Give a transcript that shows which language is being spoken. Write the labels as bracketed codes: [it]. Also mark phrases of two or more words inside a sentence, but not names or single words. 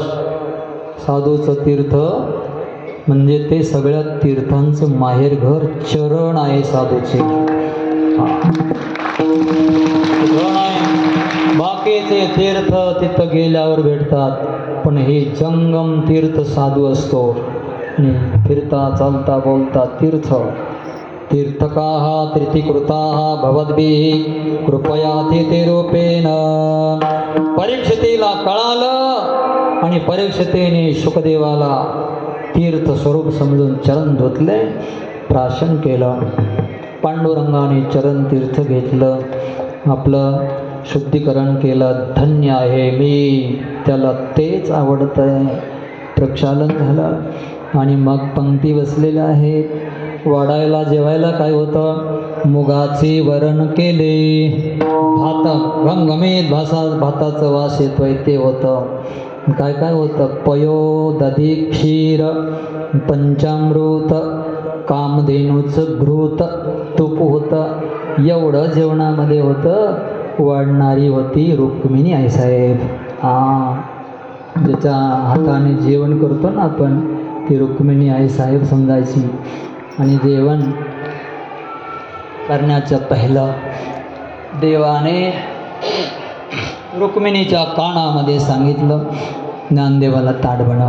[mr] साधूचं तीर्थ म्हणजे ते सगळ्या तीर्थांचं माहेरघर चरण आहे साधूचे. बाकीचे तीर्थ तिथं गेल्यावर भेटतात, पण हे जंगम तीर्थ साधू असतो. आणि फिरता चालता बोलता तीर्थ. [sa] तीर्थकाः तीर्थीकृताः भवद्भिः कृपया ते रूपेण. [mr] परीक्षितीला कळालं आणि परीक्षितीने शुकदेवाला तीर्थ स्वरूप समजून चरण धुतले, प्राशन केलं. पांडुरंगाने चरण तीर्थ घेतलं, आपलं शुद्धीकरण केलं. धन्य आहे मी, त्याला तेच आवडतं आहे. प्रक्षालन झालं आणि मग पंक्ती बसलेल्या आहेत. वाढायला जेवायला काय होतं? मुगाचे वरण केले. भात घमघमीत भाताचं वास येतोय ते होतं. काय काय होतं? पयो, दधी, क्षीर, पंचामृत, कामधेनूचं घृत, तूप होतं. एवढं जेवणामध्ये होतं. वाढणारी होती रुक्मिणी आईसाहेब. ज्याच्या हाताने जेवण करतो ना आपण, ती रुक्मिणी आई साहेब समजायची. आणि जेवण करण्याचं पहिलं देवाने रुक्मिणीच्या कानामध्ये सांगितलं, ज्ञानदेवाला ताट बनव.